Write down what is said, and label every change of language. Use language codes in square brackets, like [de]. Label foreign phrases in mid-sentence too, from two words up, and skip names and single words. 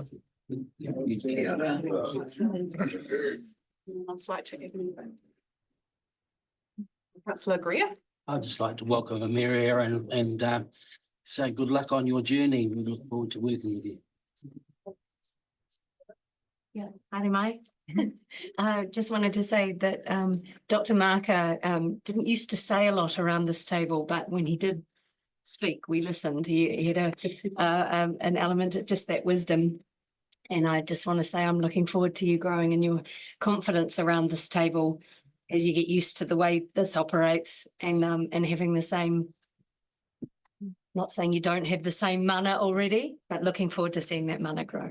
[en] Anyone else like to add anything? Councillor Greer. I'd just like to welcome Amelia and say good luck on your journey. We look forward to working with you. Yeah, [mi] haere mai. [en] I just wanted to say that Dr. Marker didn't used to say a lot around this table, but when he did speak, we listened. He had an element of just that wisdom. And I just want to say I'm looking forward to you growing in your confidence around this table as you get used to the way this operates and having the same, not saying you don't have the same mana already, but looking forward to seeing that mana grow.